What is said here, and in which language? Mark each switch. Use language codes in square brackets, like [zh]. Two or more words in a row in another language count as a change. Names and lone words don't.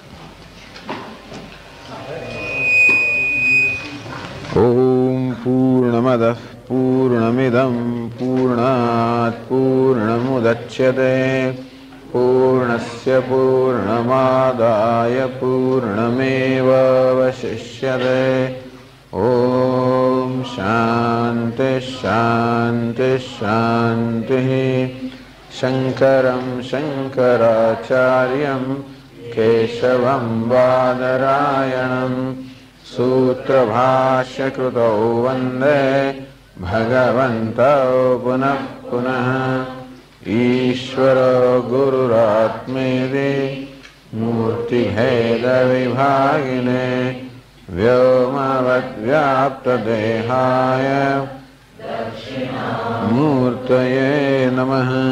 [sa] ॐ पूर्णमदः पूर्णमिदं पूर्णात् पूर्णमुदच्यते पूर्णस्य पूर्णमादाय पूर्णमेवावशिष्यते. ॐ शान्तिः शान्तिः शान्तिः. शङ्करं शङ्कराचार्यं केशवं बादरायणं सूत्रभाष्यकृतौ वन्दे भगवन्तौ पुनः पुनः। ईश्वरो गुरुरात्मेति मूर्तिभेदविभागिने व्योमवद्व्याप्तदेहाय मूर्तये नमः।